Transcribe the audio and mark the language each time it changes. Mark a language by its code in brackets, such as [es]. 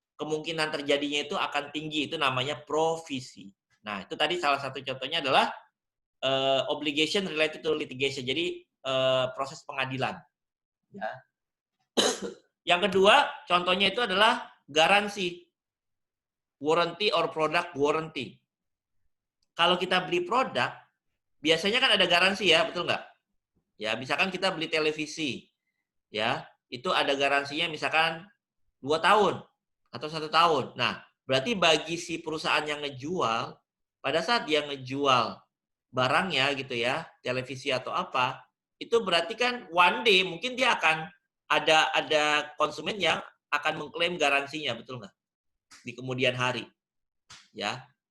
[id] Kemungkinan terjadinya itu akan tinggi, itu namanya provisi. Nah, itu tadi salah satu contohnya adalah [en] obligation related to litigation. [id] Jadi proses pengadilan. Ya. Yang kedua, contohnya itu adalah garansi. [en] Warranty or product warranty. [id] Kalau kita beli produk, biasanya kan ada garansi ya, betul nggak? Ya, misalkan kita beli televisi, ya, itu ada garansinya misalkan 2 tahun atau 1 tahun. Nah, berarti bagi si perusahaan yang ngejual, pada saat dia ngejual barangnya gitu ya, televisi atau apa, itu berarti kan one day mungkin dia akan ada konsumen yang akan mengklaim garansinya, betul nggak? Di kemudian hari. Ya.